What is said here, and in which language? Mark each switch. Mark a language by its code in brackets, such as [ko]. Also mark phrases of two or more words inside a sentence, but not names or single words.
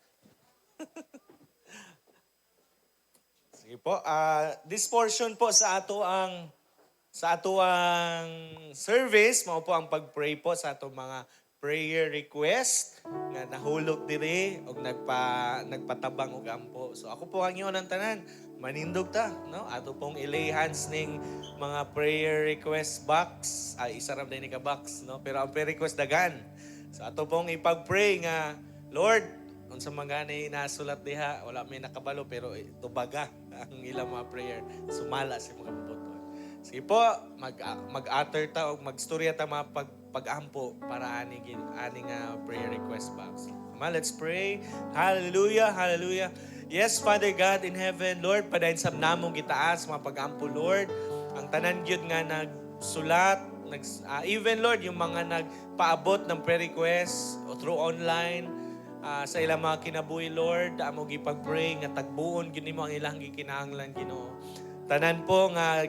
[ceb] Sige po. [en] This portion [ceb] po sa ato ang service, mao po ang pag-pray po sa ato mga [en] prayer request [ceb] nga nahulog diri og nagpatabang og ampo. So ako po ang ingon ang tanan, manindog ta, no? Ato pong ilay hands ning mga [en] prayer request box. [ceb] Isa ra din ka box, no? Pero ang [en] prayer request [ceb] dagan. So ato pong ipag-pray nga, Lord, unsa man gani nasulat diha, wala may nakabalo pero tubaga ang ilang mga prayer. Sumala sa mga bubuton. Sige po, mag-utter ta o mag-storya ta mga pag-ampo para aning [en] prayer request box. Let's pray. Hallelujah, hallelujah. Yes, Father God in heaven, Lord, [ceb] padayon sab namong gitaas mga pag-ampo, Lord. Ang tanan gyud nga nagsulat, [tl] even Lord, yung mga nagpaabot ng [en] prayer request [tl] o [en] through online, [ceb] sa ilang mga kinabuhi, Lord, amo gipag-pray nga tagbuon gyud nimo ang ilang gikinahanglan Ginoo. Tanan po nga